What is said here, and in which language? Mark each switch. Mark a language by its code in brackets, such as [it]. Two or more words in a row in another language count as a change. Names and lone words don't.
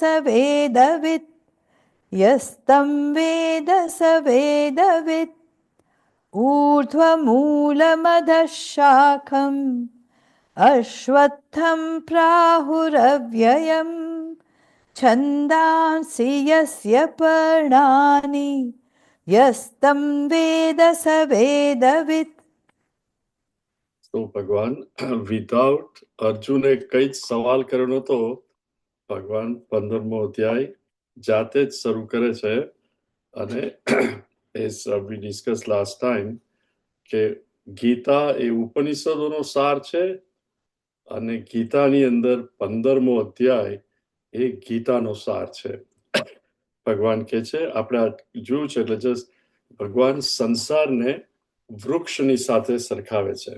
[sa] स वेदवित् ऊर्ध्वमूलमधः शाखम् अश्वत्थं प्राहुरव्ययम् छन्दांसि यस्य पर्णानि यस्तं वेद स वेदवित्. [gu] So ભગવાન વિધાઉટ અર્જુને કઈ જ સવાલ કર્યો નતો, ભગવાન 15મો અધ્યાય જાતે જ શરૂ કરે છે. અને [en] as we discussed last time [gu] કે ગીતા એ ઉપનિષદોનો સાર છે અને ગીતાની અંદર 15મો અધ્યાય એ ગીતાનો સાર છે. ભગવાન કે છે આપણે જોયું છે એટલે જસ્ટ ભગવાન સંસારને વૃક્ષની સાથે સરખાવે છે.